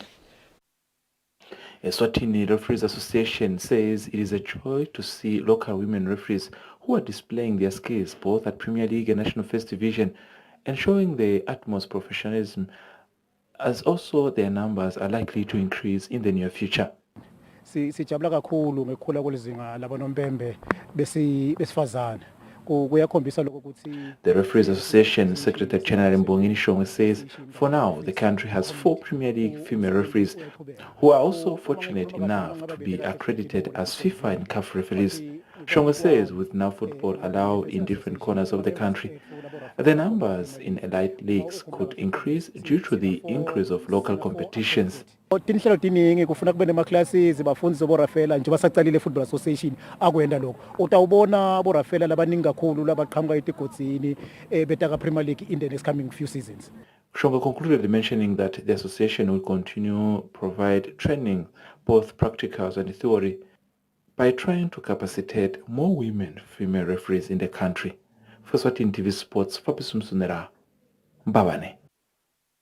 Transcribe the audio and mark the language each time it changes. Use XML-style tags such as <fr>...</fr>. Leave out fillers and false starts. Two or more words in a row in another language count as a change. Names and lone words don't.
<en>Eswatini Referees Association says it is a joy to see local women referees who are displaying their skills both at Premier League and National First Division and showing the utmost professionalism, as also their numbers are likely to increase in the near future.</en> <ss>Sijabula kakhulu ngekukhula kwelizinga labonompembe besifazane.</ss> <en>The Referees Association Secretary General Mbongini Shongwe says for now the country has 4 Premier League female referees who are also fortunate enough to be accredited as FIFA and CAF referees. Shongwe says with now football allowed in different corners of the country, the numbers in elite leagues could increase due to the increase of local competitions.</en> <ss>Tinhlelo tiningi kufuna kube nema-classes bafundise borafela nje basacalile</ss> <en>football association</en> <ss>akwenda lokho utawubona borafela labaningi kakhulu labaqhamuka etigodzini betaka</ss> <en>Premier League in the next coming few seasons. Shongwe concluded mentioning that the association will continue provide training, both practicals and theory, by trying to capacitate more women female referees in the country. For Eswatini TV Sports, Fabisum Sunera, Mbabane.</en>